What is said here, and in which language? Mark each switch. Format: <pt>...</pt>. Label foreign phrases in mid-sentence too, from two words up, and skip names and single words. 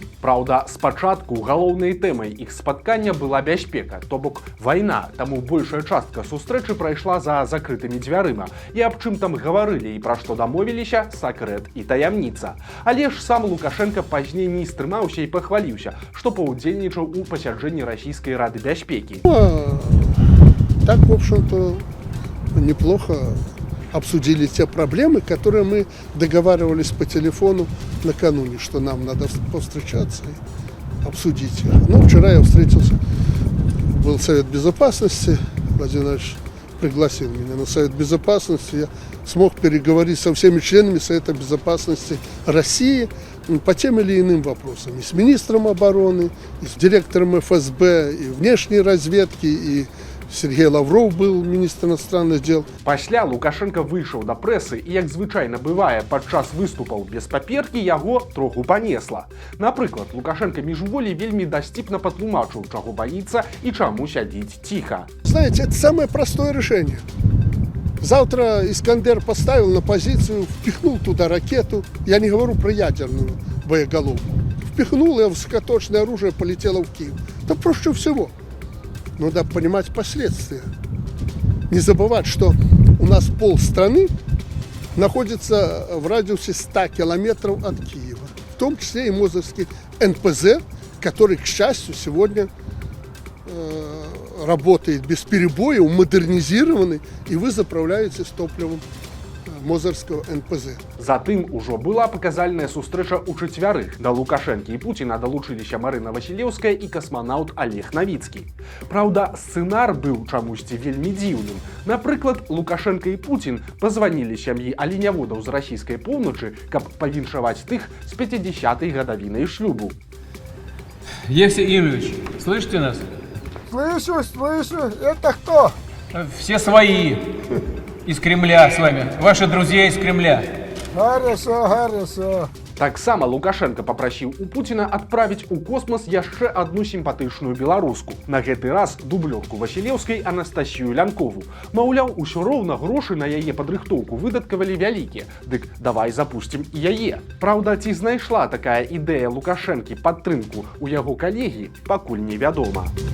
<be>Праўда, спачатку галоўнай тэмай іх спаткання была бяспека, то бок вайна, таму большая частка сустрэчы прайшла за закрытымі дзвярыма. І аб чым там гаварылі і пра што дамовіліся, сакрэт і таямніца. Але ж сам Лукашенко пазней не стрымаўся і пахваліўся, што паўдзельнічаў у пасяджэнні расійскай рады бяспеки.</be> <ru>Так, в общем-то, неплохо обсудили те проблемы, которые мы договаривались по телефону накануне, что нам надо повстречаться и обсудить их. Но вчера я встретился, был Совет Безопасности, Владимир Владимирович пригласил меня на Совет Безопасности, я смог переговорить со всеми членами Совета Безопасности России по тем или иным вопросам. И с министром обороны, и с директором ФСБ, и внешней разведки, и Сергей Лавров был министр иностранных дел.</ru> <be>Пасля Лукашенко выйшаў да прэсы і, як звычайна бывае, падчас выступаў без паперкі яго троху панесла. Напрыклад, Лукашенко міжволі вельмі дасціпна патлумачыў, чаго баіцца і чаму сядзіць ціха.</be> <ru>Знаете, это самое простое решение. Завтра Искандер поставил на позицию, впихнул туда ракету. Я не говорю про ядерную боеголовку. Впихнул, и высокоточное оружие полетело в Киев. Это проще всего. Но надо понимать последствия. Не забывать, что у нас полстраны находится в радиусе 100 километров от Киева. В том числе и Мозырский НПЗ, который, к счастью, сегодня работает без перебоя, модернизированный, и вы заправляетесь топливом Мозырского НПЗ.</ru> <be>Затым ужо была паказальная сустрэча ў чацвярых. Да Лукашэнкі і Пуціна далучыліся Марына Васілеўская і касманаўт Олег Навіцкі. Праўда, сцэнар быў чамусьці вельмі дзіўным. Напрыклад, Лукашенко і Путін пазванілі сям'і аленяводаў з расійскай поўначы, каб павіншаваць тых з 50-й гадавінай шлюбу.</be> <ru>Евсей Юрьевич, слышите нас? Слышу. Это кто? Все свои. Из Кремля с вами. Ваши друзья из Кремля. Хорошо.</ru> <be>Таксама Лукашенко папрасіў у Пуціна адправіць у космас яшчэ адну сімпатычную беларуску. На гэты раз дублёрку Васілеўскай Анастасію Лянкову. Маўляў, усё роўна грошы на яе падрыхтоўку выдаткавалі вялікія. Дык давай запусцім і яе. Праўда, ці знайшла такая ідэя Лукашэнкі падтрымку ў яго калегі, пакуль невядома.</be>